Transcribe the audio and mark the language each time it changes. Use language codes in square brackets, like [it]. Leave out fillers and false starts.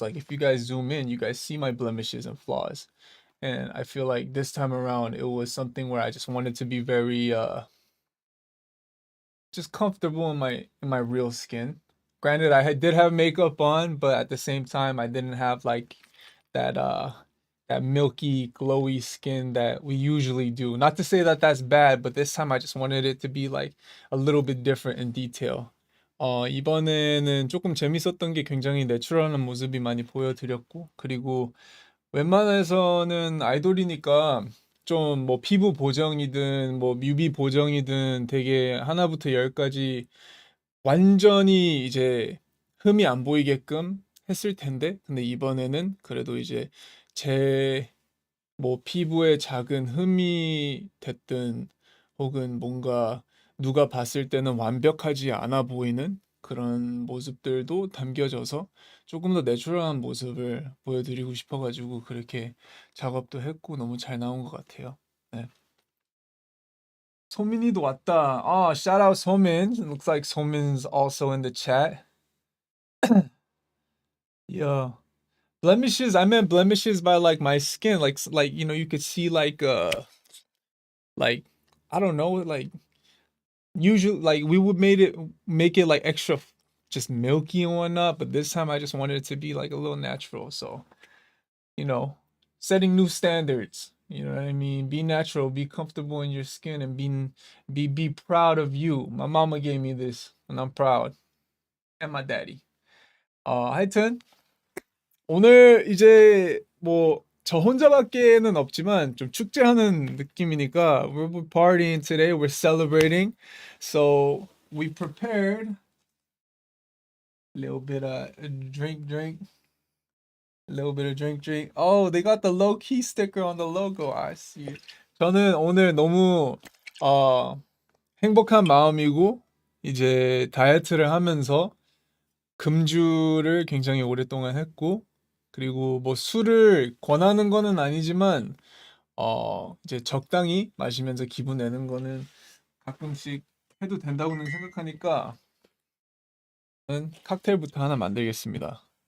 [en] Like if you guys zoom in, you guys see my blemishes and flaws. And I feel like this time around it was something where I just wanted to be very just comfortable in my real skin. Granted, did have makeup on, but at the same time I didn't have like that that milky glowy skin that we usually do. Not to say that that's bad, but this time I just wanted it to be like a little bit different in detail. [ko] 이번에는 조금 재밌었던 게 굉장히 내추럴한 모습이 많이 보여드렸고, 그리고 웬만해서는 아이돌이니까 좀 뭐 피부 보정이든 뭐 뮤비 보정이든 되게 하나부터 열까지 완전히 이제 흠이 안 보이게끔 했을 텐데, 근데 이번에는 그래도 이제 제 뭐 피부에 작은 흠이 됐든 혹은 뭔가 누가 봤을 때는 완벽하지 않아 보이는 그런 모습들도 담겨져서 조금 더 내추럴한 모습을 보여드리고 싶어가지고 그렇게 작업도 했고 너무 잘 나온 것 같아요. 네. 소민이도 왔다. [en] 아, shout out 소민. Looks like 소민's also in the chat. Yeah. Blemishes, I meant blemishes by like my skin, like you know, you could see like I don't know, like usually like we would make it like extra just milky and whatnot, but this time I just wanted it to be like a little natural. So, you know, setting new standards. You know what I mean? Be natural, be comfortable in your skin, and be proud of you. My mama gave me this, and I'm proud. And my daddy. [ko] 하여튼 오늘 이제 뭐 저 혼자밖에는 없지만 좀 축제하는 느낌이니까 [en] we're partying today, we're celebrating. So we prepared a little bit of drink, a little bit of drink. Oh, they got the Lowkey sticker on the logo. I see. [ko] 저는 오늘 너무 어 행복한 마음이고 이제 다이어트를 하면서 금주를 굉장히 오랫동안 했고, 그리고 뭐 술을 권하는 거는 아니지만 이제 적당히 마시면서 기분 내는 거는 가끔씩 해도 된다고는 생각하니까 저는 칵테일부터 하나 만들겠습니다.